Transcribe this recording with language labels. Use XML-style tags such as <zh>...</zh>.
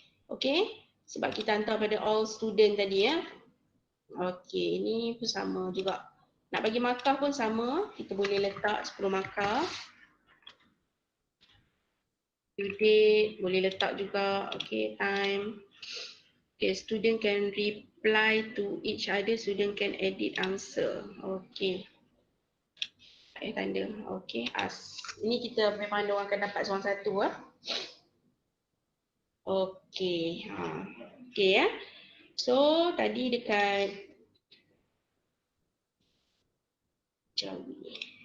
<ms>Okey, sebab kita hantar pada</ms> <en>all student</en> <ms>tadi Okey, ini pun sama juga. Nak bagi markah pun sama, kita boleh letak 10 markah. Due date boleh letak juga.</ms> <en>Okay, time. Okay, student can reply to each other. Student can edit answer. Okay. Tanda. Okay, as.</en> <ms>Ini kita memang orang akan dapat seorang satu. Okay. Okay ya. So, tadi dekat Jawi.</ms>